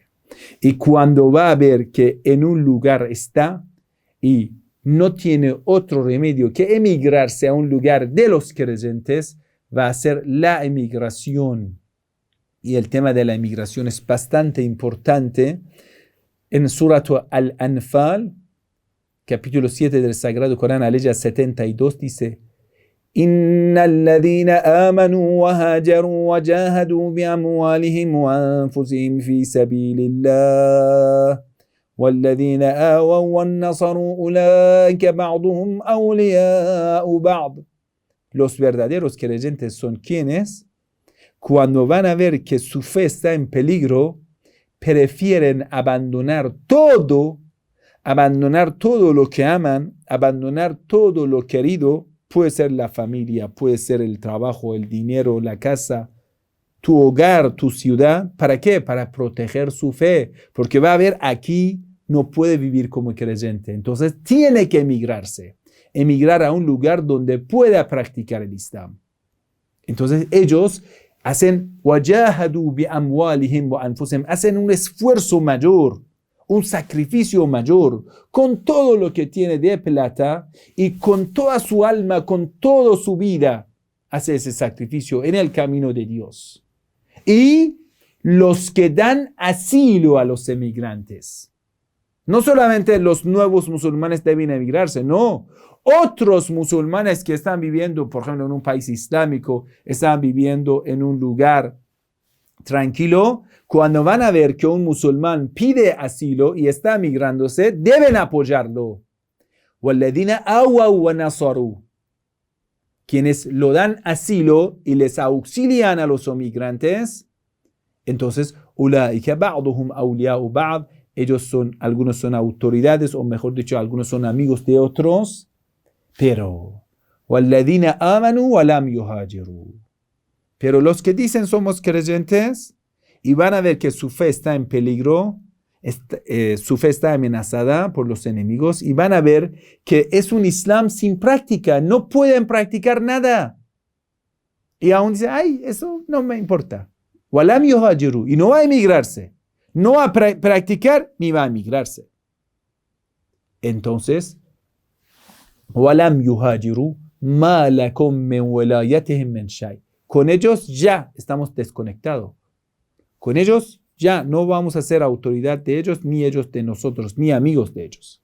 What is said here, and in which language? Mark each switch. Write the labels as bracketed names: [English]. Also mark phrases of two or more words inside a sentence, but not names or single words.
[Spanish] Y cuando va a ver que en un lugar está y no tiene otro remedio que emigrarse a un lugar de los creyentes, va a ser la emigración. Y el tema de la emigración es bastante importante. En Surat Al-Anfal, capítulo 7 del Sagrado Corán, aleya 72, dice: [Arabic] إن الذين آمنوا وهاجروا وجاهدوا بأموالهم وأنفسهم في سبيل الله والذين آووا والنصروا أولئك بعضهم أولياء بعض. [Spanish] Los verdaderos creyentes son quienes, cuando van a ver que su fe está en peligro, prefieren abandonar todo lo que aman, abandonar todo lo querido, puede ser la familia, puede ser el trabajo, el dinero, la casa, tu hogar, tu ciudad. ¿Para qué? Para proteger su fe, porque va a ver aquí no puede vivir como creyente. Entonces tiene que emigrar a un lugar donde pueda practicar el Islam. Entonces ellos hacen [Arabic] وجاهدوا بأموالهم وأنفسهم, [Spanish] hacen un esfuerzo mayor, un sacrificio mayor, con todo lo que tiene de plata y con toda su alma, con toda su vida, hace ese sacrificio en el camino de Dios. Y los que dan asilo a los emigrantes. No solamente los nuevos musulmanes deben emigrarse, no. Otros musulmanes que están viviendo, por ejemplo, en un país islámico, están viviendo en un lugar tranquilo, cuando van a ver que un musulmán pide asilo y está migrándose, deben apoyarlo. [Arabic] وَالَّذِينَ آوَوْا وَنَصَرُوا, [Spanish] quienes lo dan asilo y les auxilian a los emigrantes, entonces, [Arabic] أُولَٰئِكَ بَعْضُهُمْ أَوْلِيَاءُ بَعْضٍ, [Spanish] algunos son autoridades, o mejor dicho, algunos son amigos de otros, pero [Arabic] وَالَّذِينَ آمَنُوا وَلَمْ يُهَاجِرُوا, [Spanish] pero los que dicen somos creyentes y van a ver que su fe está en peligro, su fe está amenazada por los enemigos, y van a ver que es un Islam sin práctica, no pueden practicar nada. Y aún dicen, ay, eso no me importa. [Arabic] وَلَمْ يُهَاجِرُوا, [Spanish] y no va a emigrarse. No va a practicar ni va a emigrarse. Entonces, [Arabic] وَلَمْ يُهَاجِرُوا مَا لَكُمْ مِنْ وَلَايَتِهِمْ مِنْ شَيْءٍ, [Spanish] con ellos ya estamos desconectados. Con ellos ya no vamos a ser autoridad de ellos, ni ellos de nosotros, ni amigos de ellos.